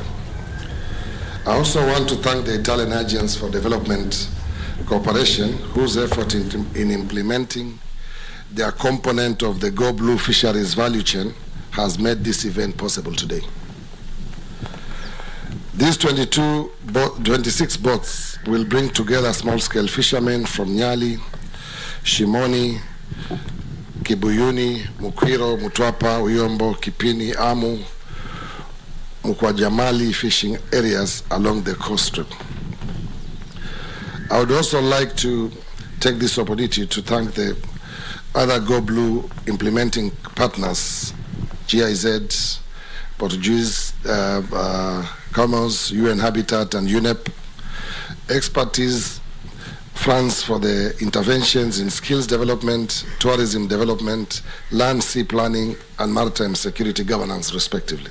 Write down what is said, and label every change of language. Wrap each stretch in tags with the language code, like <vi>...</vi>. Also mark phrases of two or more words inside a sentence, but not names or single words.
<en>I also want to thank the Italian Agents for Development Cooperation, whose effort in implementing their component of the Go Blue Fisheries value chain has made this event possible today. These 26 boats will bring together small-scale fishermen from Nyali, Shimoni, Kibuyuni, Mukwiro, Mutwapa, Uyombo, Kipini, Amu, Mkwajamali fishing areas along the coast strip. I would also like to take this opportunity to thank the other Go Blue implementing partners, GIZ, Portuguese, Commons, UN Habitat and UNEP, expertise, France for the interventions in skills development, tourism development, land sea planning, and maritime security governance, respectively.</en>